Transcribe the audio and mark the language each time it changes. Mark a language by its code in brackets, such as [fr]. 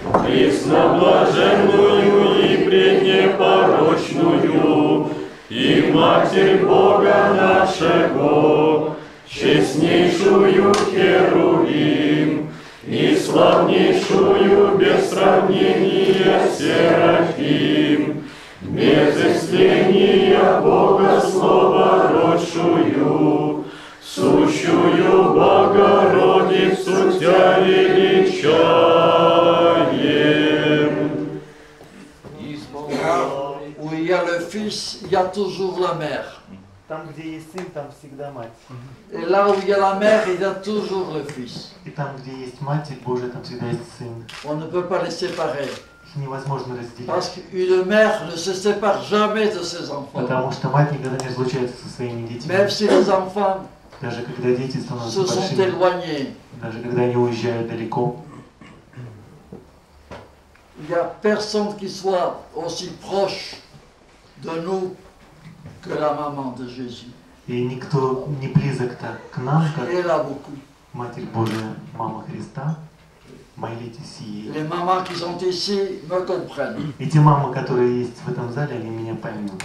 [cu] пресноблаженную и преднепорочную, и Матерь Бога нашего, честнейшую Херувим, и славнейшую без сравнения Серафим, без истления Бога Слова родшую, сущую Богородицу Тя величаем. [fr] Où il y a le fils, il y a toujours la mère. [ru] Там, где есть сын, там всегда мать. [fr] Et là où il y a la mère, il y a toujours le fils. [ru] И там, где есть Матерь Божия, там всегда есть сын. [fr] On ne peut pas les séparer. [ru] Их невозможно разделить. [fr] Parce qu'une mère ne se sépare jamais de ses enfants. [ru] Потому что мать никогда не разлучается со своими детьми. [fr] Même si les enfants [ru] даже когда дети становятся [fr] se sont [ru] большими, [fr] éloignés, [ru] даже когда они уезжают далеко, [fr] il n'y a personne qui soit aussi proche de nous que la maman de Jésus. [ru] и никто не близок так к нам, как [fr] Elle a beaucoup. [ru] Матерь Божия, Мама Христа. Молитесь ей. [fr] Les mamans qui sont ici me comprennent. [ru] И те мамы, которые есть в этом зале, они меня поймут.